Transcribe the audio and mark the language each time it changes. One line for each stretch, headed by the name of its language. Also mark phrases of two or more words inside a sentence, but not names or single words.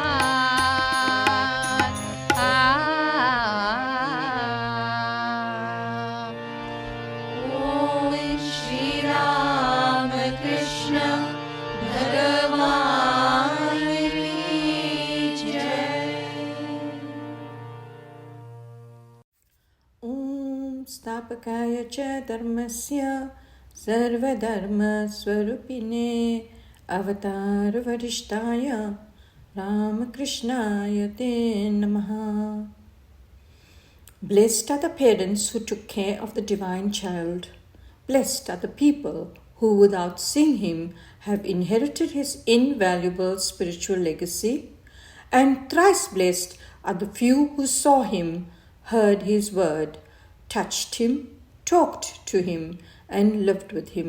Gujarati: ઓમ શ્રી રામ કૃષ્ણ ભગવાનની જય.
Sanskrit: ॐ स्थापकाय च धर्मस्य सर्वधर्मस्वरूपिणे अवतारवरिष्ठाय रामकृष्णाय ते नमः.
English: Blessed are the parents who took care of the divine child. Blessed are the people who, without seeing him, have inherited his invaluable spiritual legacy. And thrice blessed are the few who saw him, heard his word, touched him, talked to him, and lived with him.